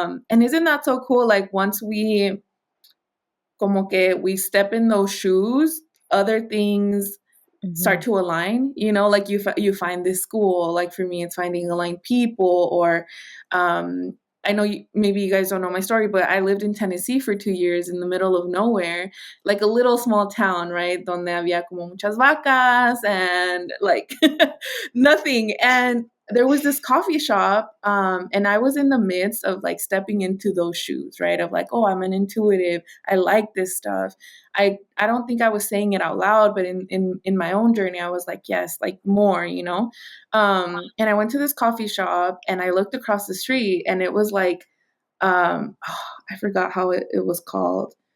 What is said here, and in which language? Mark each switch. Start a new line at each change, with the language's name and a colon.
English: And isn't that so cool? Like once we
Spanish: como que
English: we step in those shoes, other things start Mhm. to align. Like you find this school. Like for me, it's finding aligned people. Or I know maybe you guys don't know my story, but I lived in Tennessee for 2 years in the middle of nowhere, like a little small town, right?
Spanish: Donde había como muchas vacas
English: and like nothing. And there was this coffee shop, and I was in the midst of like stepping into those shoes, right? Of like, oh, I'm an intuitive, I like this stuff. I don't think I was saying it out loud, but in my own journey, I was like, yes, like more. And I went to this coffee shop and I looked across the street and it was like, I forgot how it was called.